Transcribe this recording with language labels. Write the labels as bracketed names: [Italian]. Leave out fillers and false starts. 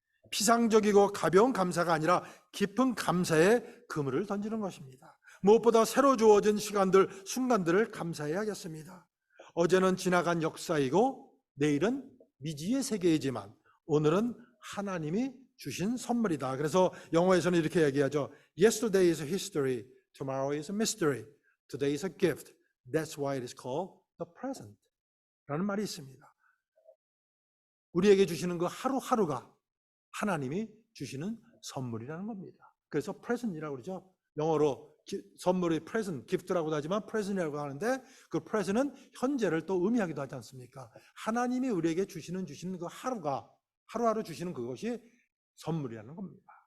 [Korean] 피상적이고 가벼운 감사가 아니라 깊은 감사에 그물을 던지는 것입니다. 무엇보다 새로 주어진 순간들을 감사해야겠습니다. 어제는 지나간 역사이고 내일은 미지의 세계이지만 오늘은 하나님이 주신 선물이다. 그래서 영어에서는 이렇게 얘기하죠. [English] Yesterday is history, tomorrow is a mystery, today is a gift. That's why it is called the present. [Korean] 라는 말이 있습니다. 우리에게 주시는 그 하루하루가 하나님이 주시는 선물이라는 겁니다. 그래서 present이라고 그러죠. 영어로 선물이 프레젠트, 기프트라고도 하지만 프레젠트라고 하는데 그 프레젠트는 현재를 또 의미하기도 하지 않습니까? 하나님이 우리에게 주시는 그 하루하루 주시는 그것이 선물이라는 겁니다.